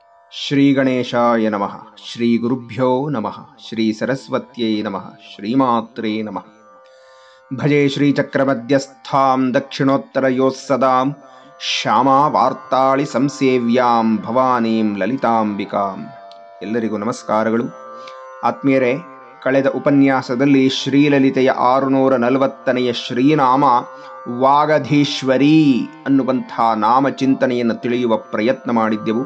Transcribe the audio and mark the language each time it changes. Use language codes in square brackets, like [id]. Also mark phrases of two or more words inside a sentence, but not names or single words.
[sa] ಶ್ರೀ ಗಣೇಶಾಯ ನಮಃ. ಶ್ರೀ ಗುರುಭ್ಯೋ ನಮಃ. ಶ್ರೀ ಸರಸ್ವತ್ಯೈ ನಮಃ. ಶ್ರೀಮಾತ್ರೇ ನಮಃ. ಭಜೆ ಶ್ರೀಚಕ್ರಮಧ್ಯಸ್ಥಾಂ ದಕ್ಷಿಣೋತ್ತರಯೋಃ ಸದಾಂ ಶ್ಯಾಮಾ ವಾರ್ತಾಳಿ ಸಂಸೇವ್ಯಾಂ ಭವಾನೀಂ ಲಲಿತಾಂಬಿಕಾಂ. [kn] ಎಲ್ಲರಿಗೂ ನಮಸ್ಕಾರಗಳು. ಆತ್ಮೀಯರೇ, ಕಳೆದ ಉಪನ್ಯಾಸದಲ್ಲಿ ಶ್ರೀಲಲಿತೆಯ 640ನೆಯ ಶ್ರೀನಾಮ ವಾಗಧೀಶ್ವರಿ ಅನ್ನುವಂಥ ನಾಮಚಿಂತನೆಯನ್ನು ತಿಳಿಯುವ ಪ್ರಯತ್ನ ಮಾಡಿದ್ದೆವು.